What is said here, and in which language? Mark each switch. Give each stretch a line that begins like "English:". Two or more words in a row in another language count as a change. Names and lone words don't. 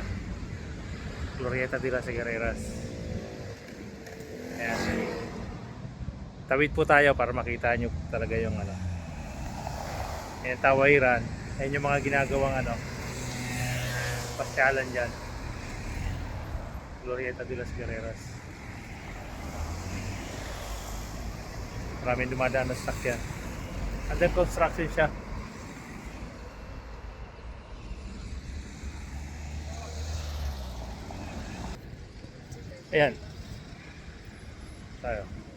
Filipino: Glorieta de las Carreras. Ayan. Tawid po tayo para makita nyo talaga yung ano. Ayan, tawiran. Ayan yung mga ginagawang ano, pasyalan dyan. Glorieta de las Carreras. Maraming dumadaan na sasakyan.
English: Under construction siya.
Filipino: Ayan. Tayo.